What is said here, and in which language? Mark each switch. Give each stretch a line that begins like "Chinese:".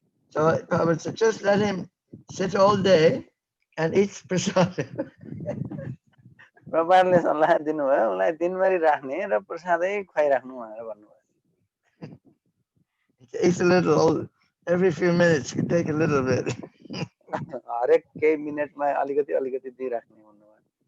English: So Prabhupada said, just let him sit all day and eat prasadam.
Nepali: प्रपातले सल्लाह दिनुभयो उलाई दिनभरि राख्ने र प्रसादै खुवाइराख्नु भनेर भन्नुभयो.
English: Eat a little every few minutes. You take a little bit.
Nepali: हरेक केही मिनेटमा अलिकति अलिकति दिइराख्ने भन्नुभयो.